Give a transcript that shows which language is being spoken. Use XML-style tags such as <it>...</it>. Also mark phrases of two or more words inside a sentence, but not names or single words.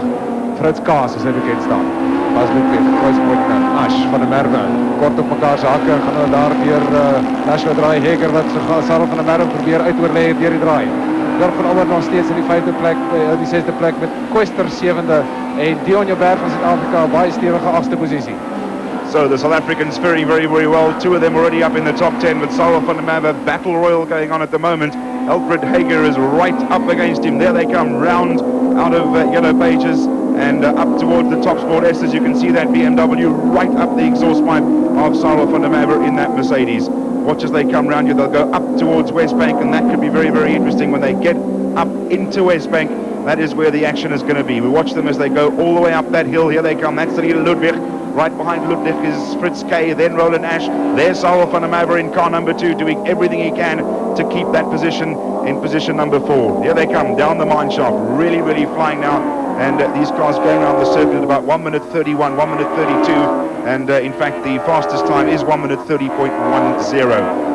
<af>Fritz K, soos hy bekend staan. As Ludwig Kritzpointner, Ash van der Merwe, kort op mekaar se hakke, gaan hulle daar deur Nashua draai. Heger wat Sarel van der Merwe probeer uitoorlê deur die draai. Jorg van Aller nog steeds in die 5de plek, die 6de plek met Quester 7de en Dion Jaber van Suid-Afrika baie stewige 8ste posisie.</af> <en>So the South Africans very, very, very well. Two of them already up in the top 10 with Sarah van der Merwe. Battle royal going on at the moment. Alfred Hager is right up against him. There they come round out of yellow pages and up towards the top sport S. As you can see that BMW right up the exhaust pipe of Sarah van der Merwe in that Mercedes. Watch as they come round you. They'll go up towards West Bank, and that could be very, very interesting when they get up into West Bank. That is where the action is going to be. We watch them as they go all the way up that hill. Here they come. That's the leader, Ludwig. Right behind Ludwig is Fritz K, then Roland Ash. There's Sarah van der Merwe in car number 2, doing everything he can to keep that position in position number 4. Here they come down the mine shaft, really, really flying now. And these cars going around the circuit at about 1 minute 31, 1 minute 32. And in fact, the fastest time is 1 minute 30.10.</en>